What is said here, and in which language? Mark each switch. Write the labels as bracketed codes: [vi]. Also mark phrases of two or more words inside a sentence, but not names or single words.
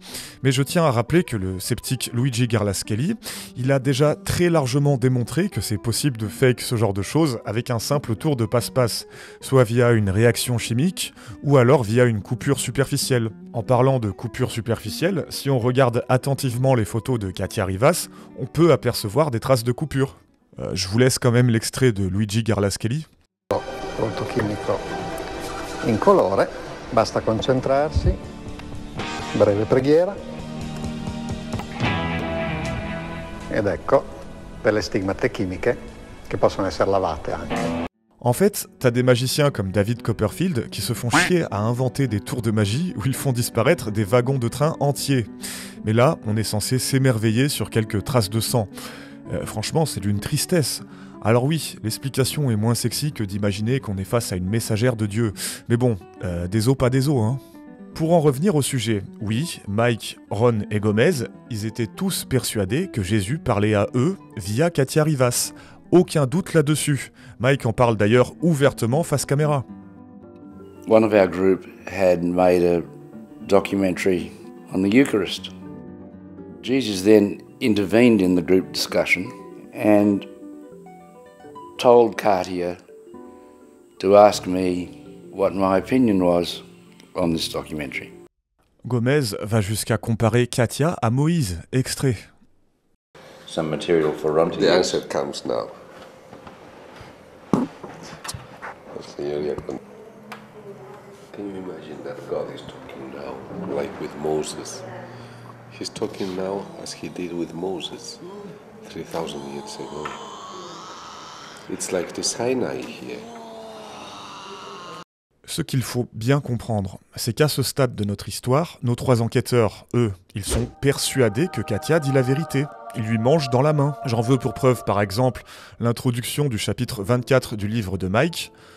[fr] Mais je tiens à rappeler que le sceptique Luigi Garlaschelli, il a déjà très largement démontré que c'est possible de fake ce genre de choses avec un simple tour de passe-passe, soit via une réaction chimique ou alors via une coupure superficielle. En parlant de coupure superficielle, si on regarde attentivement les photos de Katia Rivas, on peut apercevoir des traces de coupure. Je vous laisse quand même l'extrait de Luigi Garlaschelli. [it] Prodotto chimico in colore, basta concentrarsi, breve preghiera, ed ecco delle stigmate chimiche che possono essere lavate anche. [fr] En fait, t'as des magiciens comme David Copperfield qui se font chier à inventer des tours de magie où ils font disparaître des wagons de train entiers. Mais là, on est censé s'émerveiller sur quelques traces de sang. Franchement, c'est d'une tristesse. Alors oui, l'explication est moins sexy que d'imaginer qu'on est face à une messagère de Dieu. Mais bon, des os pas des os, hein. Pour en revenir au sujet, oui, Mike, Ron et Gomez, ils étaient tous persuadés que Jésus parlait à eux via Katia Rivas. Aucun doute là-dessus. Mike en parle d'ailleurs ouvertement face caméra. [en] One of our group had made a documentary on the Eucharist. Jesus then intervened in the group discussion and told Katia to ask me what my opinion was on this documentary. [fr] Gomez va jusqu'à comparer Katia à Moïse, extrait. [en] Some material for Ron to The answer comes now. Can you imagine that God is talking now, like with Moses? He's talking now as he did with Moses 3,000 years ago. It's like the Sinai here. [fr] Ce qu'il faut bien comprendre, c'est qu'à ce stade de notre histoire, nos trois enquêteurs, eux, ils sont persuadés que Katia dit la vérité. Ils lui mangent dans la main. J'en veux pour preuve, par exemple, l'introduction du chapitre 24 du livre de Mike.